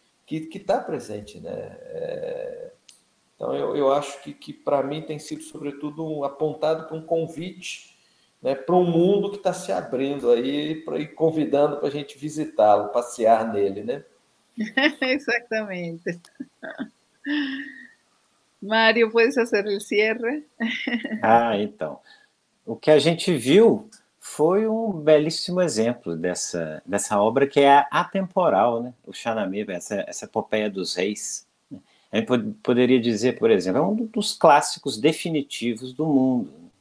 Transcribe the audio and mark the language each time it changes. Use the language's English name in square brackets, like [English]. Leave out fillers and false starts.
[Portuguese] Que está presente, né? Então, eu acho que para mim tem sido, sobretudo, apontado para um convite, né, para um mundo que está se abrindo aí e convidando para a gente visitá-lo, passear nele, né? Exatamente. [Spanish] Mário, puedes hacer el cierre? [Portuguese] Então. O que a gente viu foi um belíssimo exemplo dessa obra que é atemporal, né? O Shahnameh, essa epopeia dos reis. A gente poderia dizer, por exemplo, é um dos clássicos definitivos do mundo.